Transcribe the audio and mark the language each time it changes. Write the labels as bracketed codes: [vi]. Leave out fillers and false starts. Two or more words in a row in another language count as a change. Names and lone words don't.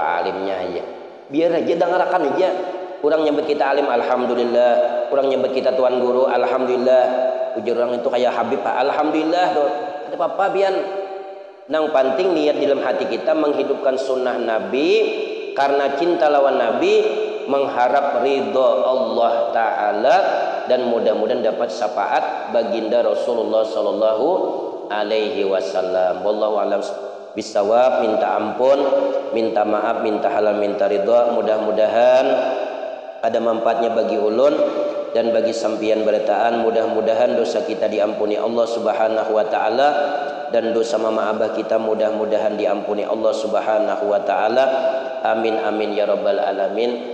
[id] Alimnya aja biar aja dengarkan aja orang nyambut kita alim alhamdulillah orang nyambut kita tuan guru alhamdulillah ujar orang itu kayak Habib alhamdulillah tuh ada apa bian nang penting niat di dalam hati kita menghidupkan sunnah Nabi karena cinta lawan Nabi mengharap ridho Allah Ta'ala dan mudah-mudahan dapat syafaat baginda Rasulullah [ar] صلى الله عليه وسلم. والله أعلم بالصواب. [id] Minta ampun, minta maaf, minta halal, minta ridho. Mudah-mudahan ada manfaatnya bagi ulun dan bagi sampian bertaan. Mudah-mudahan dosa kita diampuni Allah [ar] سبحانه وتعالى [id] dan dosa mama abah kita mudah-mudahan diampuni Allah [ar] سبحانه وتعالى. آمين آمين يا رب العالمين.